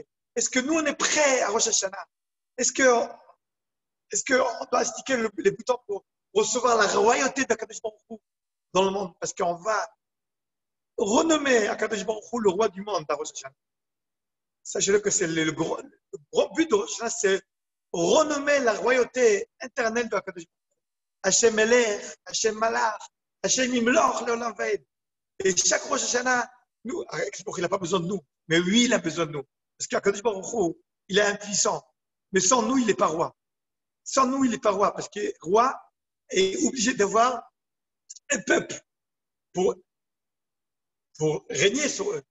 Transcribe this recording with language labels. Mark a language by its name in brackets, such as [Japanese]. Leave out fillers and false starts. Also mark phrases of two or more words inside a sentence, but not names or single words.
[French] Est-ce que nous, on est prêts à Rosh Hashanah? Est-ce qu'on doit sticker les boutons pour recevoir la royauté d' [Hebrew] הקדוש ברוך הוא [French] dans le monde? Parce qu'on va renommer [Hebrew] הקדוש ברוך הוא [French] le roi du monde à Rosh Hashanah. Sachez-le que c'est le gros but de Rosh Hashanah, c'est renommer la royauté éternelle d' [Hebrew] הקדוש ברוך הוא. השם מלך, השם מלך, השם ימלוך, לעולם ועד. [French] Et chaque Rosh Hashanah, nous, il n'a pas besoin de nous. Mais oui, il a besoin de nous. Parce qu' [Hebrew] הקדוש ברוך הוא, [French] il est impuissant. Mais sans nous, il n'est pas roi. Sans nous, il n'est pas roi. Parce que roi est obligé d'avoir un peuple pour, pour régner sur eux.